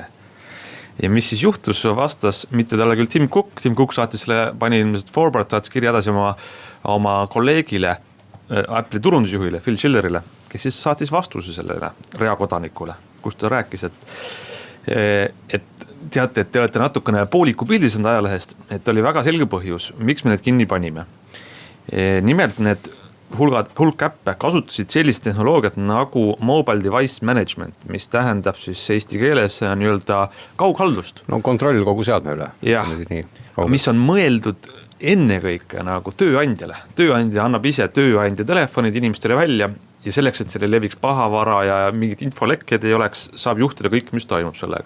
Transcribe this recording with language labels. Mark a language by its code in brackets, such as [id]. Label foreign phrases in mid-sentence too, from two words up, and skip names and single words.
[et] Ja mis siis juhtus, vastas mitte talle küll Tim Cook saatis selle, pani ilmselt forward, saatis kirja edasi oma kolleegile, Apple'i turundusjuhile, Phil Schillerile, kes siis saatis vastuse sellele reakodanikule, kus ta rääkis, et teate, et te olete natukene pooliku pildisend ajalehest, et oli väga selge põhjus, miks me need kinni panime. Nimelt need hulk äppe kasutasid sellist tehnoloogiat nagu [en] mobile device management, [et] mis tähendab siis eesti keeles nii-öelda kaughaldust. No kontroll kogu seadme üle. Jah, mis on mõeldud ennekõike nagu tööandjale. Tööandja annab ise tööandja telefonid inimestele välja ja selleks, et selle leviks pahavara ja mingid infolekked ei oleks, saab juhtida kõik, mis toimub sellega.